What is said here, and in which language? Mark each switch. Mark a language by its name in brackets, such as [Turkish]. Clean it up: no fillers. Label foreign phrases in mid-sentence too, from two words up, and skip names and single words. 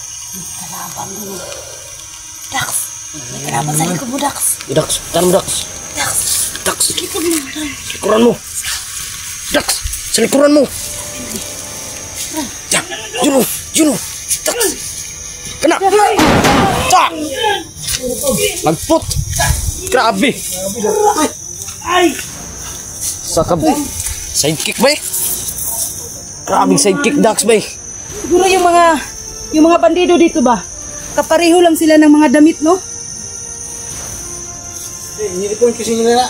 [Filipino] Kalaban mo. Dax. May kalaban sa likod mo, Dax. Dax, tan mo Dax. Dax. Dax, Likod mo, Dax. likuran mo. Dax, sa likuran mo. Ya, Juno, Juno. Dax. Kena. Tak. Magput. Grabe. Sakab. Sidekick ba eh? Grabing sidekick Dax ba eh? Siguro yung mga bandido dito ba? Kapareho lang sila ng mga damit, no? Uniform kasi nila.